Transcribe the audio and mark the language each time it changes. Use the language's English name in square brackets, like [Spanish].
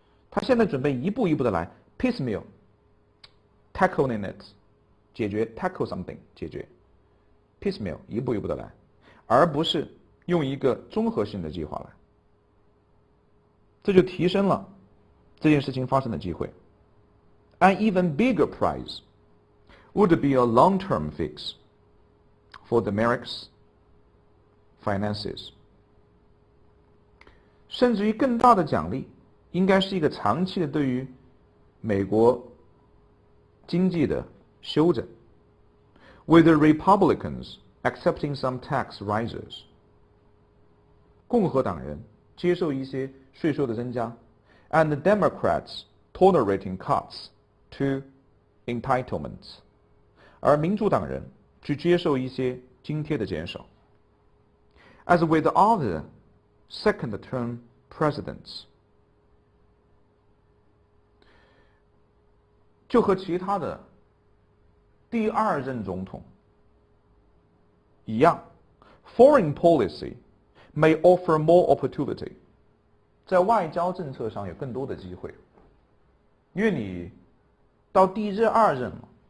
[Chinese] 他现在准备一步一步的来 piecemeal tackling it 解决 tackle something 解决 piecemeal 一步一步的来，而不是用一个综合性的计划来，这就提升了这件事情发生的机会。 [English] An even bigger prize would be a long-term fix for the America's finances。 [Chinese] 甚至于更大的奖励，应该是一个长期的对于美国经济的修正。 [English] With the Republicans accepting some tax rises， [Chinese] 共和党人接受一些税收的增加 [English] ，and the Democrats tolerating cuts to entitlements， [Chinese] 而民主党人去接受一些津贴的减少。 [English] As with other second-term presidents， [Chinese] 就和其他的第二任总统一样 ， [English] foreign policy may offer more opportunity， [Chinese] 在外交政策上有更多的机会，因为你到第二任了。